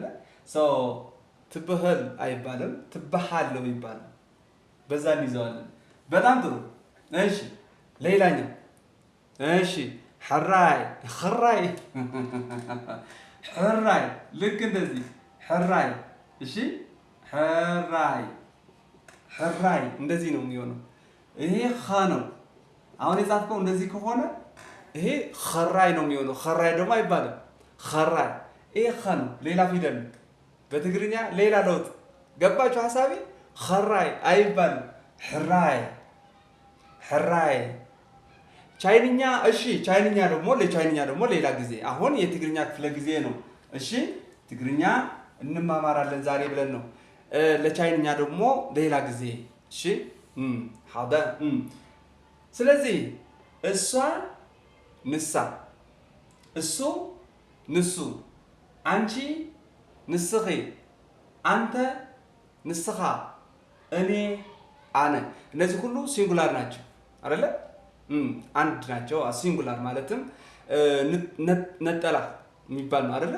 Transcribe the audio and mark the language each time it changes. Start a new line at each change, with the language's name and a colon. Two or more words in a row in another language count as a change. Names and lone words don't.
Amharic: ትብሃል አይባልም፣ ትብሃል ነው የሚባለው። በዛ እንይዘዋለን። በጣም ጥሩ። እሺ ሌላኛው እሺ ሕራይ ልክ እንደዚህ ሕራይ። እሺ ሕራይ እንደዚህ ነው የሚሆነው። ይሄ ኸ ነው። አሁን የጻፍከው እንደዚህ ከሆነ ይሄ ኸራይ ነው የሚሆነው። ኸራይ ደግሞ አይባልም። ኸራይ ይሄ ኸ ነው፣ ሌላ ፊደል ነው። በትግርኛ ሌላ ለውጥ ገባችሁ ሐሳቤ? ኸራይ አይባልም። ሕራይ ቻይንኛ። እሺ ቻይንኛ ደግሞ ሌላ ጊዜ። አሁን የትግርኛ ክፍለ ጊዜ ነው። እሺ ትግርኛ እንማማራለን ዛሬ ብለን ነው። ለቻይንኛ ደግሞ ሌላ ጊዜ። እሺ ሀደ ስለዚህ እሷ ንሳ፣ እሱ ንሱ፣ አንቺ ንስኺ፣ አንተ ንስኻ፣ እኔ አነ። እነዚህ ሁሉ ሲንጉላር ናቸው አይደለ? አንድ ናቸው። ሲንጉላር ማለትም ነጠላ የሚባል ነው አይደለ?